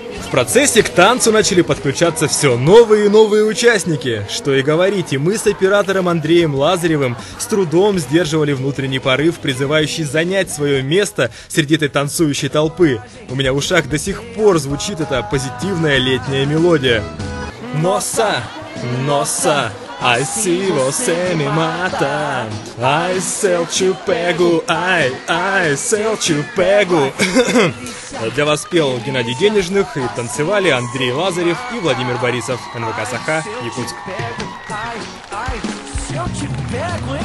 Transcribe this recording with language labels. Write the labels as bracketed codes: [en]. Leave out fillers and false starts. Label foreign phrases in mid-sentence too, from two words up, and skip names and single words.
[ru] В процессе к танцу начали подключаться все новые и новые участники. Что и говорить, и мы с оператором Андреем Лазаревым с трудом сдерживали внутренний порыв, призывающий занять свое место среди этой танцующей толпы. У меня в ушах до сих пор звучит эта позитивная летняя мелодия. Носа! [pt] Nossa, ai se você me mata, ai se eu te pego, ai se eu te pego. [ru] Для вас пел Геннадий Денежных, и танцевали Андрей Лазарев и Владимир Борисов. НВК Саха, Якутск.